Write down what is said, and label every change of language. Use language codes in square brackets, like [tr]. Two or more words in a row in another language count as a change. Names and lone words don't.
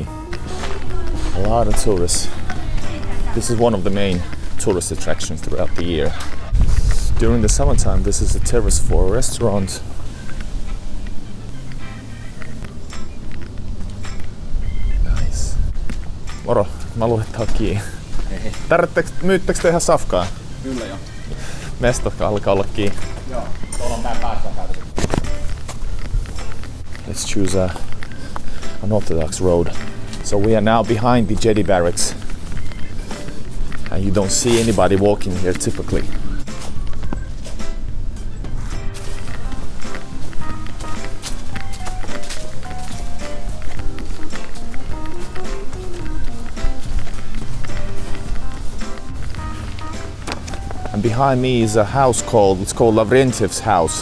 [en] A lot of tourists. This is one of the main tourist attractions throughout the year. During the summertime, this is a terrace for a restaurant. Nice. [fi] Moro, mä luettaa kiinni. Myyttekö te ihan safkaa? Kyllä joo. Mesta alkaa olla kiinni. Joo, tuolla on tää päässä käytetty. [en] Let's choose an orthodox road. So we are now behind the jetty barracks. And you don't see anybody walking here typically. And behind me is a house called Lavrentyev's house.